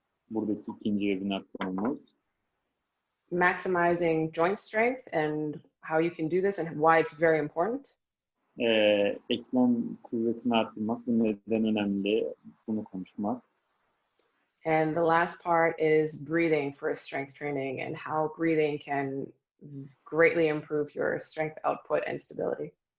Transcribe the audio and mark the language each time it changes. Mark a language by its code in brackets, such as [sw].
[tr] Buradaki ikinci webinar konumuz. [en] Maximizing joint strength and how you can do this and why it's very important. [tr] Eklem kuvvetini artırmak ve neden önemli bunu konuşmak. [en] And the last part is breathing for strength training and how breathing can greatly improve your strength output and stability.